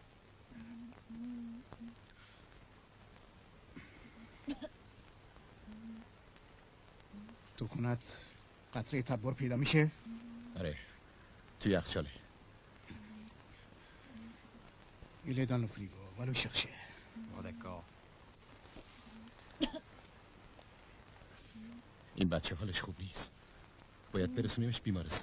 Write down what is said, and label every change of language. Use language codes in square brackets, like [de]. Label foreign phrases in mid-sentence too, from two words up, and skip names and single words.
[fa] تو خونت قطره تبر پیدا میشه؟ آره، تو یخچاله. [fr] Il est dans le frigo. Va le chercher. Oh, d'accord. [fa] این بچه حالش خوب نیست. باید برسونیمش بیمارستان.